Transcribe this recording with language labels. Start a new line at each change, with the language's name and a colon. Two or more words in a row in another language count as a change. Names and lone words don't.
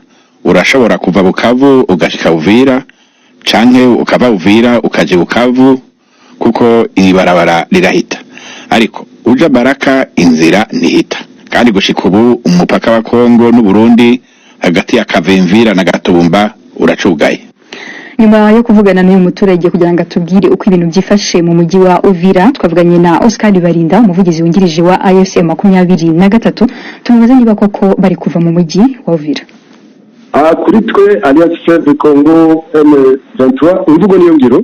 Rundi: Urashobora kuva Bukavu ugashika Uvira, canke ukava Uvira ukaje Bukavu kuko ibarabara rirahita, ariko uja Baraka inzira ntihita. Kandi gushika ubu umupaka wa Kongo n'u Burundi hagati ya Kavimvira na Gatumba uracugaye.
Kinyarwanda: Nyuma yo kuvugana n'uyu muturage kugira ngo atubwire uko ibintu byifashe mu mujyi wa Uvira, twavuganye na Oscar Barinda, umuvugizi wungirije wa AFC 23. Tumubaza niba koko bari kuva mu mujyi wa Uvira. Kuri twe Alliance Fleuve Congo M23 imvugo niyo ngiro.